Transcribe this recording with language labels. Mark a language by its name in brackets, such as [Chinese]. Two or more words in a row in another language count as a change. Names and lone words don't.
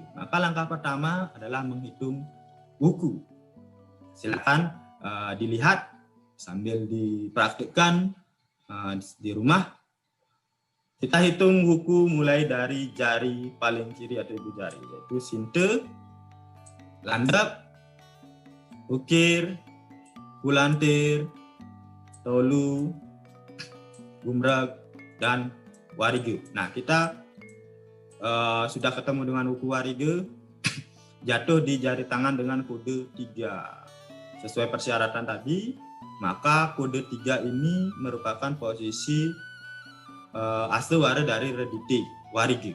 [Indonesian] Maka langkah pertama adalah menghitung wuku. Silakan dilihat sambil dipraktikkan di rumah. Kita hitung wuku mulai dari jari paling kiri atau ibu jari, yaitu sinte, landap, ukir, kulantir, tolu, gumrag, dan warige. Nah, kita sudah ketemu dengan wuku warige, jatuh di jari tangan dengan kode 3. Sesuai persyaratan tadi, maka kode 3 ini merupakan posisi astewara dari redite warige.